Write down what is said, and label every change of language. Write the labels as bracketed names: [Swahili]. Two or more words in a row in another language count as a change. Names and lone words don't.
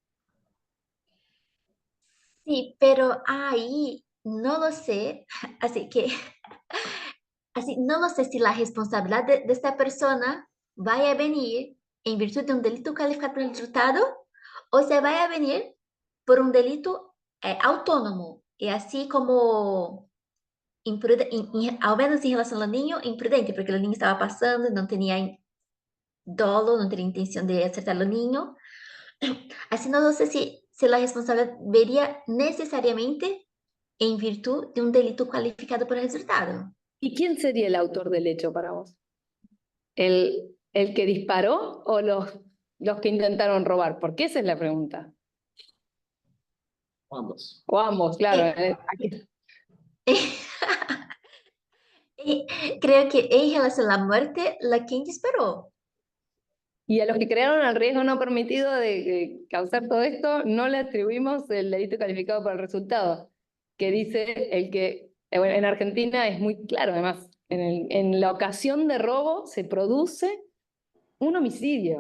[Spanish] Sí, pero ahí no lo sé, así que así no lo sé si la responsabilidad de esta persona va a venir en virtud de un delito calificado por el resultado o se va a venir por un delito autónomo y así como [Portuguese] ao menos em relação ao [Spanish] niño, imprudente, [Portuguese] porque o niño estava passando, não tinha dolo, não tinha intenção de acertar o niño. Assim, não sei se a responsabilidade veria necessariamente em virtude de um delito qualificado por resultado. [Spanish] ¿Y quién sería el autor del hecho para vos? ¿El que disparó o los que intentaron robar? Porque esa es la pregunta. Ambos. O ambos, claro. Creo que [Portuguese] em relação à morte, quem disparou. [Spanish] Y a los que crearon el riesgo no permitido de causar todo esto, no le atribuimos el delito calificado por el resultado, que dice el que, bueno, en Argentina es muy claro, además, en la ocasión de robo se produce un homicidio.